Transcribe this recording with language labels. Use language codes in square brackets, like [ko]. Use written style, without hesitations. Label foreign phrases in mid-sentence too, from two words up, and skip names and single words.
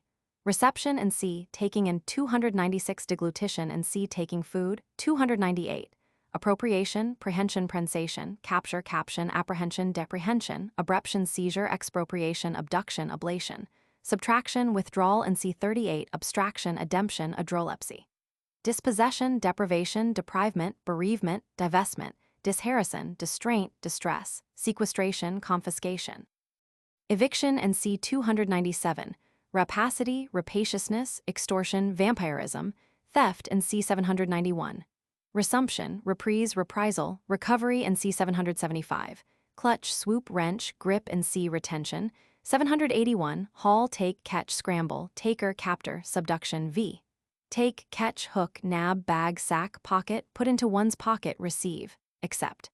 [en] Reception and C, taking and 296 deglutition and C, taking food, 298. Appropriation, prehension, prensation, capture, caption, apprehension, deprehension, abruption, seizure, expropriation, abduction, ablation, subtraction, withdrawal and C 38, abstraction, ademption, adrolepsy. Dispossession, deprivation, deprivement, bereavement, divestment, disharrison, distraint, distress, sequestration, confiscation. Eviction and C 297, rapacity, rapaciousness, extortion, vampirism, theft and C 791. Resumption, reprise, reprisal, recovery and C 775, clutch, swoop, wrench, grip and C retention, 781, haul, take, catch, scramble, taker, captor, subduction v. Take, catch, hook, nab, bag, sack, pocket, put into one's pocket, receive, accept.